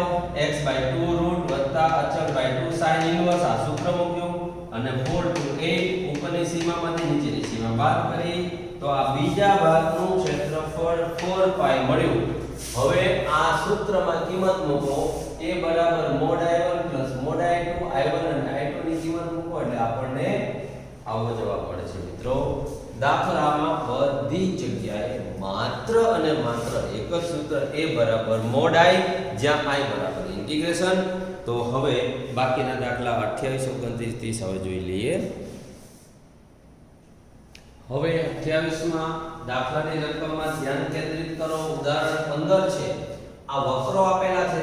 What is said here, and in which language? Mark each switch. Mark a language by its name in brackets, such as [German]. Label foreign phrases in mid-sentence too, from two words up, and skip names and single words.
[Gujarati] x/2 √ અચળ / 2 [English] sin inverse [Gujarati] આ સૂત્ર મૂક્યું અને 4 to 8 ઉપરની સીમામાંથી નીચેની સીમા બાદ કરી તો આ બીજા ભાગનું ક્ષેત્રફળ 4π મળ્યું. હવે આ સૂત્રમાં કિંમત મૂકો a બરાબર mod i1 + mod i2, i1 અને i2 ની કિંમત મૂકો એટલે આપણને આવો જવાબ મળે છે મિત્રો. દાખલામાં બધી જગ્યાએ માત્ર અને માત્ર એક જ સૂત્ર a બરાબર mod i, જ્યાં i બરાબર ઇન્ટિગ્રેશન. તો હવે બાકીના દાખલા 28, 29, 30 હવે જોઈ લઈએ. હવે 28માં દાખલાની રકમમાં ધ્યાન કેન્દ્રિત કરો. ઉદાહરણ 15 છે. આ વક્રો આપેલા છે.